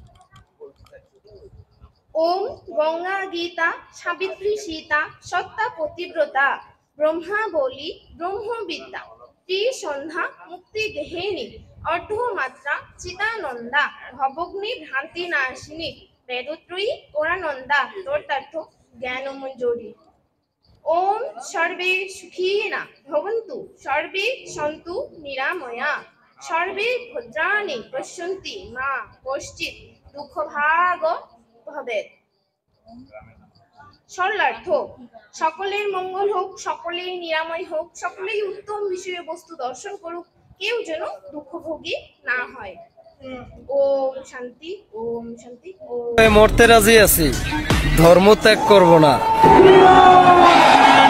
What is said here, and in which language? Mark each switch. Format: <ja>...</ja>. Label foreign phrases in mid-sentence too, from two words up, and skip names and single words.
<sa>ওম গঙ্গা গীতা সাবিত্রী সীতা সত্তা পতিব্রতা ব্রহ্মাবলী ব্রহ্মবিদ্যা ত্রিসন্ধ্যা মুক্তি গেহিনী অর্ধমাত্রা চিদানন্দা ভবগ্নি ভ্রান্তি নাশিনী বেদত্রয়ী পরানন্দা তর্তার্থ জ্ঞানমঞ্জরি। ওম সর্বে সুখিনা ভবন্তু সর্বে সন্তু নিরাময়া সর্বে ভদ্রাণি পশ্যন্তি মা কশ্চিৎ দুঃখভাগ ভবেৎ।</sa> <bn>সরলার্থ। সকলের মঙ্গল হোক, সকলেই নিরাময় হোক, সকলেই উত্তম বিষয়বস্তু দর্শন করুক, কেউ যেন দুঃখভোগী না হয়।</bn> <sa>ওম শান্তি ওম শান্তি।</sa> <bn>মরতে রাজি আছি, ধর্ম ত্যাগ করব না।</bn>